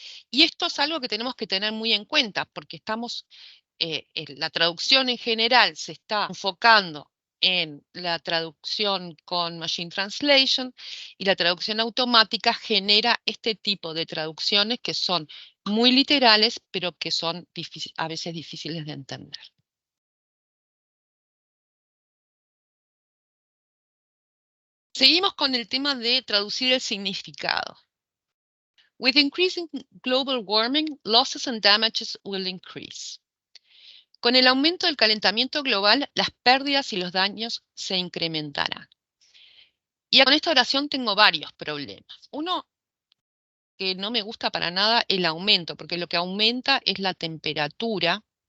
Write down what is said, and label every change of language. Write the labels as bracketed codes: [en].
[es] Y esto es algo que tenemos que tener muy en cuenta, porque la traducción en general se está enfocando en la traducción con Machine Translation, y la traducción automática genera este tipo de traducciones que son muy literales, pero que son a veces difíciles de entender. Seguimos con el tema de traducir el significado. [en] With increasing global warming, losses and damages will increase. [es] Con el aumento del calentamiento global, las pérdidas y los daños se incrementarán. Y con esta oración tengo varios problemas. Uno, que no me gusta para nada el aumento, porque lo que aumenta es la temperatura,